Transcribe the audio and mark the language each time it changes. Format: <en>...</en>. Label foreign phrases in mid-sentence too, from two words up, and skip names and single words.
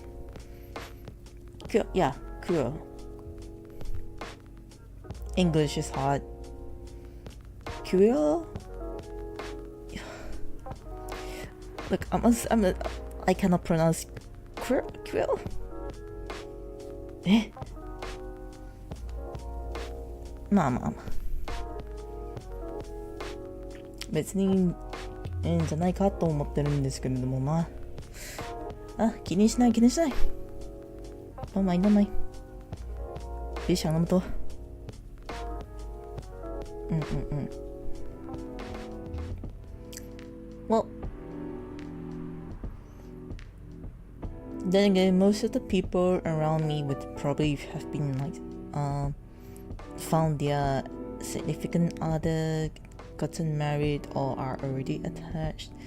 <en>Queer. English is hard. Queer? Look, I cannot pronounce queer.</en> <ja>まあ別にいいんじゃないかと思ってるんですけれども、まあ気にしない</ja> <zh>都没别想那么多。</zh> <ja>Well,</ja> <en>then again, most of the people around me would probably have been like found their significant other gotten married or are already attached.</en>